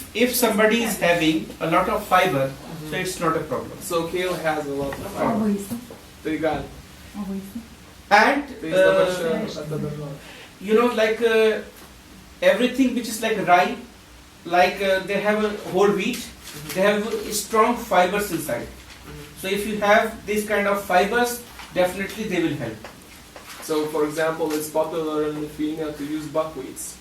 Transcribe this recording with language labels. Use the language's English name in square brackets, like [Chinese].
[English] if somebody is having a lot of fiber, so it's not a problem. So kale has a lot of fiber. [Lithuanian] Tai gali. [English] And [Lithuanian] Tai jis dabar čia apie daržovę. [English] like everything which is like rye, like they have a whole wheat, they have strong fibers inside. So if you have this kind of fibers, definitely they will help. So for example, it's popular in Lithuania to use buckwheats.